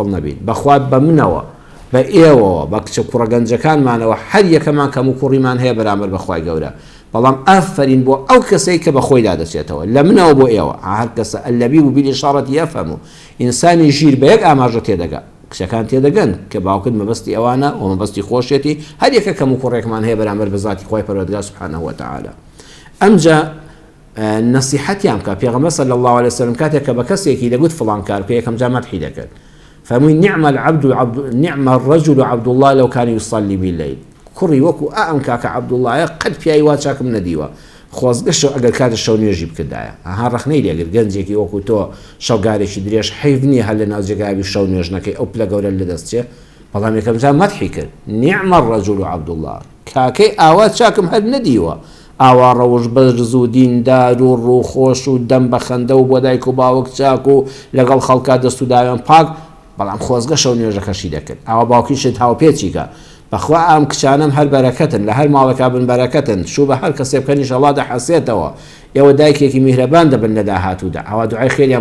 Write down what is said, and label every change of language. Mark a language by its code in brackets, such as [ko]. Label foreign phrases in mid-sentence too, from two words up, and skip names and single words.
[ckb] نەبین بەخوا بە منەوە بە ئێوەوە بە کچە کوڕە گەنجەکانمانەوە هەر یەکەمان کەم و کوڕیمان هەیە بەرامبەر بەخوای گەورە بەڵام ئافرین بۆ ئەو کەسەی کە بەخۆی دادەچێتەوە لە منەوە بۆ ئێوە هەر کەسە [ar] ئەلەبی و بالإشارة یەفهمو [ckb] ئینسانی ژیر بە یەک ئاماژە تێدەگات کچەکان تێدەگەن کە باوکت مەبەستی ئەوانە و مەبەستی خۆشێتی هەر یەکە کەم و کوڕێکمان هەیە بەرامبەر بە ذاتی خۆی پەروەردگار [ar] سبحانه وتعالى [ckb] ئەمجا نصیحەتیان بکە پێغەمبەر [ar] صلی الله عليه وسلم [ckb] کاتێک کە بە کەسێکی دەگوت فڵان کار پێ یەکەم جا مەدحی دەکرد فەرمووی [ar] نعم الرجل عبد الله لو كان يصلي بالليل [ckb] کوڕی وەکو ئەم کاکە عەبدوڵڵایە قەت پیاوی وا چاکم نەدیوە خۆزگەشت ئەگەر کاتە شەو نوێژی بکردایە ئەها ڕەخنەی لێگر گەنجێکی وەکو تۆ شەوگارێکی درێژ حەیف نییە هەر لە ناو جێگاوی شەو نوێژ نەکەی ئەو پلە گەورە لەدەستچێ بەڵام یەکەم جا مەدحی کرد [ar] نعم الرجل [ckb] عەبدوڵڵاه کاکەی ئاوا چاکم هەر نەدیوە ئاوا ڕەوش بەرز و دیندار و ڕووخۆش و دەم بە خەندە و بۆ دایک و باوک چاک و لەگەڵ خەڵکا دەست و داوێن پاک بەڵام خۆزگە شەو نوێژەکەشی دەکرد ئاوا باوکیشت هاوپێچیکە بەخوا ئەم کچانم هەر بەرەکەتن لە هەر ماڵەکە بن بەرەکەتن شوو بە هەر کەسێ بکەن ئینشەڵڵا دەحەسێتەوە ئێوە دایکێکی میهرەبان دەبن لە داهاتوودا ئەوا دوعای خێریان